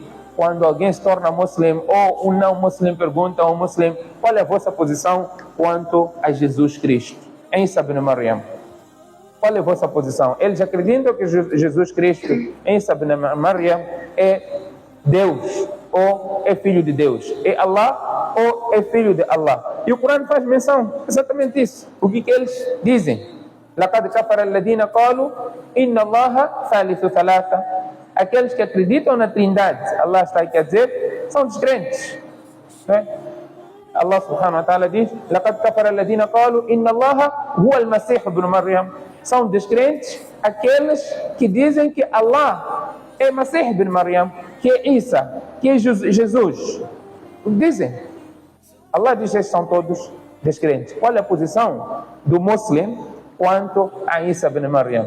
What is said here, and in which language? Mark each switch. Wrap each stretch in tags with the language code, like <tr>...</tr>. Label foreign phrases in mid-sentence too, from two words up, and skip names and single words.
<pt>Quando alguém se torna muçulmano ou um não muçulmano pergunta ao muçulmano: qual é a vossa posição quanto a Jesus Cristo, Isa ibn Maryam? Qual é a vossa posição? Eles acreditam que Jesus Cristo, Isa ibn Maryam, é Deus ou é filho de Deus? É Allah ou é filho de Allah? E o Corão faz menção exatamente isso. O que eles dizem?</pt> <ar>لَقَدْ كَفَرَ الَّذِينَ قَالُوا إِنَّ اللَّهَ ثَالِثُ ثَلَاثَةٍ.</ar> <pt>Aqueles que acreditam na Trindade, Allah está aqui a dizer, são descrentes.</pt> <ar>الله سبحانه وتعالى diz: لَقَدْ كَفَرَ الَّذِينَ قَالُوا إِنَّ اللَّهَ هُوَ الْمَسِيحُ ابْنُ مَرْيَمَ.</ar> <pt>São descrentes aqueles que dizem que Allah é Masih ibn Maryam, que é Isa, que é Jesus. Dizem. Allah diz que são todos descrentes. Qual é a posição do muçulmano quanto a Isa ibn Maryam?</pt>